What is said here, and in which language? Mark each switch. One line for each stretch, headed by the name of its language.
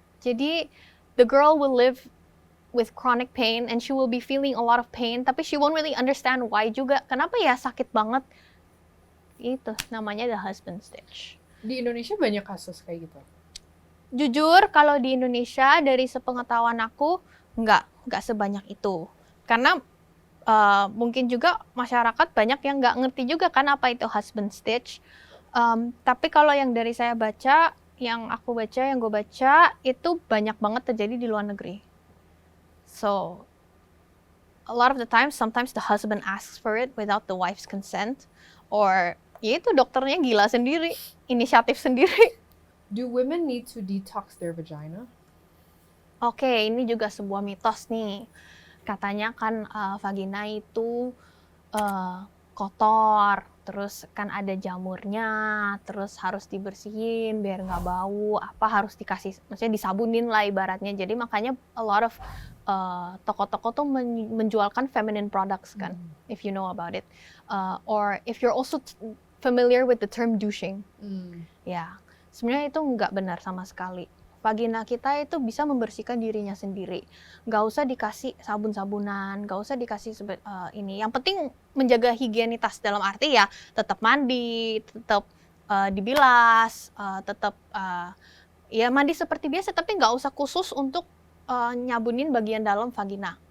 Indonesian: Jadi
English: the girl will live with chronic pain and she will be feeling a lot of pain,
Indonesian: tapi
English: she won't really understand why
Indonesian: juga. Kenapa ya sakit banget? Itu namanya the husband stitch. Di Indonesia banyak kasus kayak gitu. Jujur kalau di Indonesia dari sepengetahuan aku nggak sebanyak itu. Karena mungkin juga masyarakat banyak yang nggak ngerti juga kan apa itu husband stitch. Tapi kalau yang dari saya baca, yang gue baca itu banyak banget terjadi di luar negeri.
English: So a lot of the time, sometimes the husband asks for it without the wife's consent, or
Indonesian: ya itu dokternya gila sendiri, inisiatif sendiri.
English: Do women need to detox their vagina?
Indonesian: Oke, ini juga sebuah mitos nih. Katanya kan vagina itu kotor, terus kan ada jamurnya, terus harus dibersihin biar nggak bau, apa harus dikasih, maksudnya disabunin lah ibaratnya. Jadi makanya
English: a lot of
Indonesian: toko-toko tuh menjualkan
English: feminine products
Indonesian: kan,
English: if you know about it. Or if you're also familiar with the term douching.
Indonesian: Ya, sebenarnya itu nggak benar sama sekali. Vagina kita itu bisa membersihkan dirinya sendiri. Nggak usah dikasih sabun-sabunan, nggak usah dikasih ini. Yang penting menjaga higienitas, dalam arti ya tetap mandi, tetap dibilas, tetap ya mandi seperti biasa, tapi nggak usah khusus untuk nyabunin bagian dalam vagina.